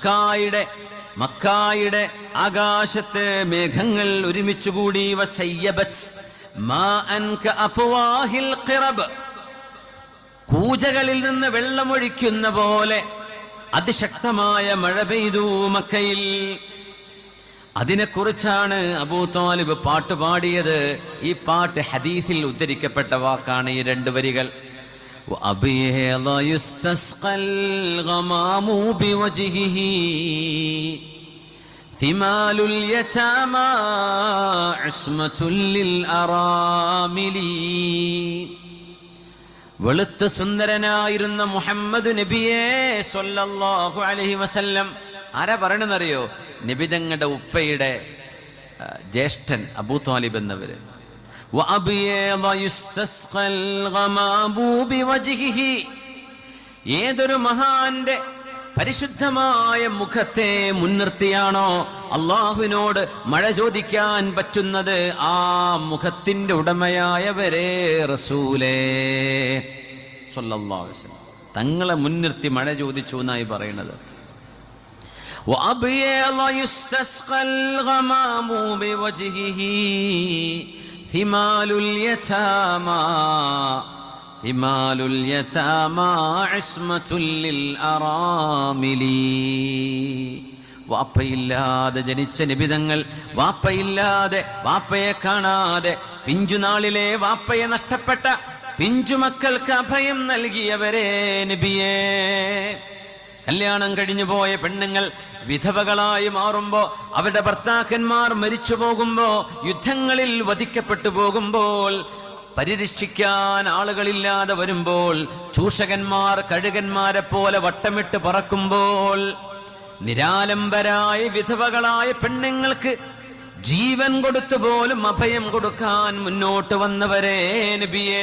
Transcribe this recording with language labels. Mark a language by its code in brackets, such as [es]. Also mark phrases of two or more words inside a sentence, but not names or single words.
[ml] മക്കായുടെ മക്കായുടെ ആകാശത്ത് മേഘങ്ങൾ ഒരുമിച്ചുകൂടി [ar] وصيبت ماء كأفواه القرب, [ml] കൂജകളിൽ നിന്ന് വെള്ളമൊഴിക്കുന്ന പോലെ അതിശക്തമായ മഴ പെയ്തു മക്കയിൽ. അതിനെക്കുറിച്ചാണ് അബൂ താലിബ് പാട്ട് പാടിയത്. ഈ പാട്ട് ഹദീസിൽ ഉദ്ധരിക്കപ്പെട്ട വാക്കാണ് ഈ രണ്ട് വരികൾ. [ar] وأبيض يستسقى الغمام بوجهه ثمال اليتامى عصمة للأرامل. [ml] വെളുത്ത സുന്ദരനായിരുന്ന മുഹമ്മദ് നബിയെ [ar] صلى الله عليه وسلم [ml] ആരാ പറയണെന്നറിയോ? നബി തങ്ങളുടെ ഉപ്പയുടെ ജ്യേഷ്ഠൻ അബൂ താലിബ് എന്നവര്. ഏതൊരു മഹാന്റെ പരിശുദ്ധമായ മുഖത്തെ മുൻനിർത്തിയാണോ അള്ളാഹുവിനോട് മഴ ചോദിക്കാൻ പറ്റുന്നത്, ആ മുഖത്തിന്റെ ഉടമയായവരെ റസൂലേ [ar] صلى الله عليه وسلم [ml] തങ്ങളെ മുൻനിർത്തി മഴ ചോദിച്ചു എന്നായി പറയുന്നത്. [ar] ثمال اليتامى عصمة للأرامل. [ml] വാപ്പയില്ലാതെ ജനിച്ച നിബിതങ്ങൾ, വാപ്പയില്ലാതെ വാപ്പയെ കാണാതെ പിഞ്ചുനാളിലെ വാപ്പയെ നഷ്ടപ്പെട്ട പിഞ്ചുമക്കൾക്ക് അഭയം നൽകിയവരെ നബിയേ. കല്യാണം കഴിഞ്ഞു പോയ പെണ്ണുങ്ങൾ വിധവകളായി മാറുമ്പോ, അവരുടെ ഭർത്താക്കന്മാർ മരിച്ചു പോകുമ്പോ, യുദ്ധങ്ങളിൽ വധിക്കപ്പെട്ടു പോകുമ്പോൾ, പരിരക്ഷിക്കാൻ ആളുകളില്ലാതെ വരുമ്പോൾ, ചൂഷകന്മാർ കഴുകന്മാരെ പോലെ വട്ടമിട്ട് പറക്കുമ്പോൾ, നിരാലംബരായ വിധവകളായ പെണ്ണുങ്ങൾക്ക് ജീവൻ കൊടുത്തു പോലും അഭയം കൊടുക്കാൻ മുന്നോട്ട് വന്നവരെ നബിയേ.